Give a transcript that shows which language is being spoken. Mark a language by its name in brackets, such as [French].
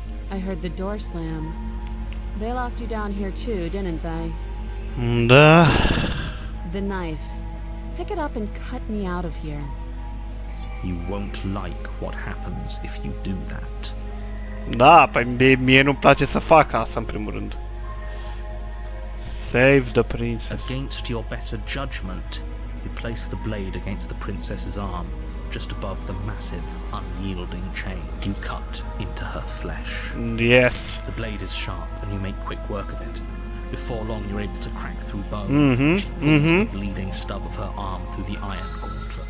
[English] I heard the door slam. They locked you down here too, didn't they? [Romanian] Da. [English] The knife. Pick it up and cut me out of here. You won't like what happens if you do that. [Romanian] Da, păi mie nu-mi place să fac asta în primul rând. [English] Save the princess. Against your better judgment, you place the blade against the princess's arm, just above the massive, unyielding chain. You cut into her flesh. Yes. The blade is sharp and you make quick work of it. Before long, you're able to crack through bone. She pulls the bleeding stub of her arm through the iron gauntlet.